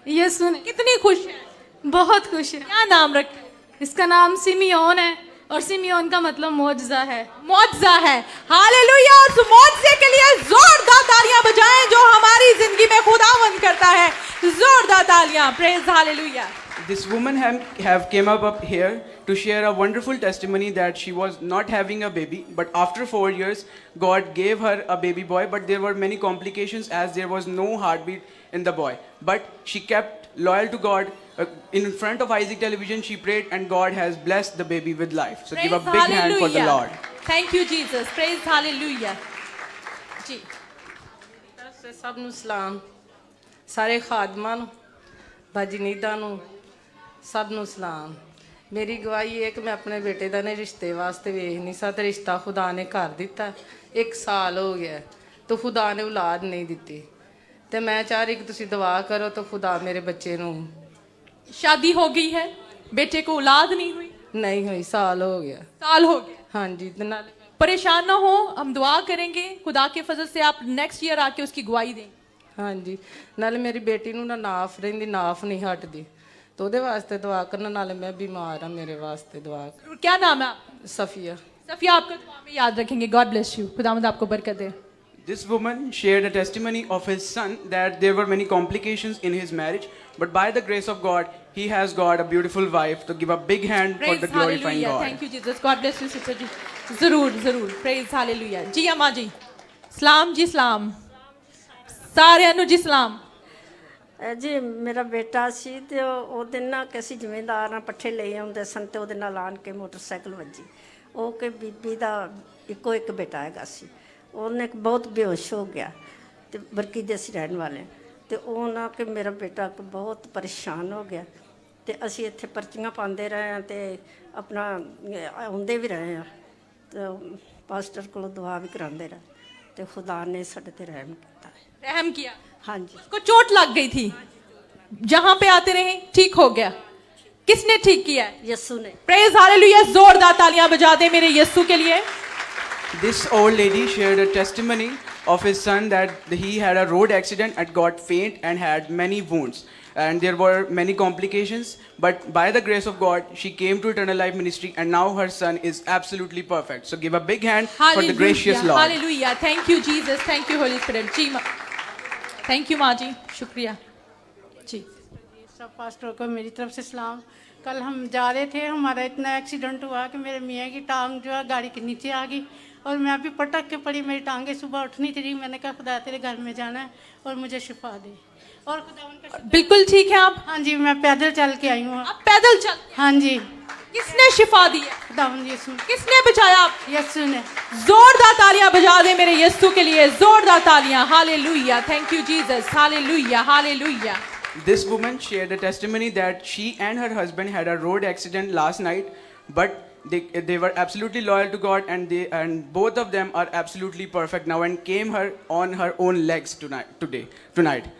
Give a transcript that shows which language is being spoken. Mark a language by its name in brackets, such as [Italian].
[Hindi] यीशु ने। कितनी खुश है? बहुत खुश है। क्या नाम रखा? इसका नाम सिमियोन है और सिमियोन का मतलब मौजज़ा है। मौजज़ा है। हालेलुया। और उस मौजज़े के लिए जोरदार तालियां बजाएं जो हमारी जिंदगी में खुदावंद करता है। जोरदार तालियां। Praise hallelujah. [English] This woman have came up here to share a wonderful testimony that she was not having a baby, but after 4 years, God gave her a baby boy, but there were many complications as there was no heartbeat in the boy. But she kept loyal to God. In front of Isaac Television, she prayed, and God has blessed the baby with life. So give a big hand for the Lord. Thank you, Jesus. Praise hallelujah. जी। [Punjabi] ਸਭ ਨੂੰ ਸਲਾਮ, ਸਾਰੇ ਖਾਦਮਾਂ ਨੂੰ, ਭਜਨੀਦਾਂ ਨੂੰ, ਸਭ ਨੂੰ ਸਲਾਮ। ਮੇਰੀ ਗਵਾਹੀ ਹੈ ਕਿ ਮੈਂ ਆਪਣੇ ਬੇਟੇ ਦਾ ਨੇ ਰਿਸ਼ਤੇ ਵਾਸਤੇ ਵੇਖ ਨਹੀਂ ਸਾ ਤੇ ਰਿਸ਼ਤਾ ਖੁਦਾ ਨੇ ਕਰ ਦਿੱਤਾ। 1 ਸਾਲ ਹੋ ਗਿਆ ਤੇ ਖੁਦਾ ਨੇ ਔਲਾਦ ਨਹੀਂ ਦਿੱਤੀ ਤੇ ਮੈਂ ਚਾਹ ਰਹੀ ਕਿ ਤੁਸੀਂ ਦੁਆ ਕਰੋ ਤਾਂ ਖੁਦਾ ਮੇਰੇ ਬੱਚੇ ਨੂੰ। [Hindi] शादी हो गई है, बेटे को औलाद नहीं हुई? नहीं हुई, साल हो गया। साल हो गया। हाँ जी। परेशान ना हो, हम दुआ करेंगे खुदा के फजल से आप नेक्स्ट ईयर आके उसकी गवाही देंगे। हाँ जी। नाले मेरी बेटी [Punjabi] ਨੂੰ ਨਾ ਨਾਫ ਰਹਿੰਦੀ, ਨਾਫ ਨਹੀਂ ਹਟਦੀ तो ਉਹਦੇ ਵਾਸਤੇ ਦੁਆ ਕਰਨਾ। ਨਾਲੇ [Hindi] मैं बीमार हाँ, मेरे वास्ते दुआ कर। क्या नाम है आप? सफिया। सफिया, आपका दुआ में याद रखेंगे। [English] God bless you. [Hindi] खुदावंद आपको बरकत दे। [English] This woman shared a testimony of his son that there were many complications in his marriage, but by the grace of God, he has got a beautiful wife. To give a big hand for the glorifying God. Thank you Jesus. God bless you sister ji. [Hindi] जरूर जरूर। [English] Praise hallelujah। [Hindi] जी अम्मा जी सलाम जी। [Punjabi] सलाम साਰਿਆਂ ਨੂੰ जी। [Hindi] सलाम [Punjabi] ਜੀ ਮੇਰਾ ਬੇਟਾ ਸੀ ਤੇ ਉਹ ਦਿਨ ਨਾ ਕਿ ਅਸੀਂ ਜ਼ਿਮੀਂਦਾਰਾਂ ਪੱਠੇ ਲੈ ਆਉਂਦੇ ਸਨ ਤੇ ਉਹਦੇ ਨਾਲ ਆਣ ਕੇ ਮੋਟਰਸਾਈਕਲ ਵੱਜੀ। ਉਹ ਕਿ ਬੀਬੀ ਦਾ ਇੱਕੋ ਇੱਕ ਬੇਟਾ ਹੈਗਾ ਸੀ। ਉਹਨੇ ਬਹੁਤ ਬੇਹੋਸ਼ ਹੋ ਗਿਆ ਤੇ ਬਰਕੀ ਦੇ ਅਸੀਂ ਰਹਿਣ ਵਾਲੇ ਤੇ ਉਹ ਨਾ ਕਿ ਮੇਰਾ ਬੇਟਾ ਬਹੁਤ ਪਰੇਸ਼ਾਨ ਹੋ ਗਿਆ ਤੇ ਅਸੀਂ ਇੱਥੇ ਪਰਚੀਆਂ ਪਾਉਂਦੇ ਰਹੇ ਹਾਂ ਤੇ ਆਪਣਾ ਆਉਂਦੇ ਵੀ ਰਹੇ ਹਾਂ ਤੇ ਪਾਸਟਰ ਕੋਲੋਂ ਦੁਆ ਵੀ ਕਰਾਉਂਦੇ ਰਹੇ ਤੇ ਖੁਦਾ ਨੇ ਸਾਡੇ ਤੇ ਰਹਿਮ ਕੀਤਾ ਹੈ। [Hindi] रहम किया। हाँ जी। उसको चोट लग गई थी, जहां पे आते रहे ठीक हो गया। किसने ठीक किया? यीशु ने। Praise hallelujah. जोरदार तालियां बजा दे मेरे यीशु के लिए। [English] This old lady shared a testimony of his son that he had a road accident and got faint and had many wounds. And there were many complications, but by the grace of God, she came to Eternal Life Ministry, and now her son is absolutely perfect. So give a big hand for the gracious Lord. Hallelujah. Thank you Jesus. Thank you Holy Spirit ji. Thank you [Hindi] माँ जी, शुक्रिया जी। सब pastor को मेरी तरफ से सलाम। कल हम जा रहे थे, हमारा इतना एक्सीडेंट हुआ कि मेरे मियाँ की टांग जो है गाड़ी के नीचे आ गई और मैं अभी पटक के पड़ी। मेरी टांगें सुबह उठ नहीं थी। मैंने कहा खुदा तेरे घर में जाना है और मुझे शिफा दे। और खुदा बिल्कुल ठीक है आप? हाँ जी, मैं पैदल चल के आई हूँ। आप पैदल चल? हाँ जी। किसने शिफा दी है? खुदावंद यीशु। किसने बचाया आप? यीशु ने। जोरदार तालियां बजा दे मेरे यीशु के लिए। जोरदार तालियां। Hallelujah. [English] Thank you Jesus. [Hindi] Hallelujah hallelujah. [English] This woman shared a testimony that she and her husband had a road accident last night, but they were absolutely loyal to God, and both of them are absolutely perfect now and came her on her own legs tonight.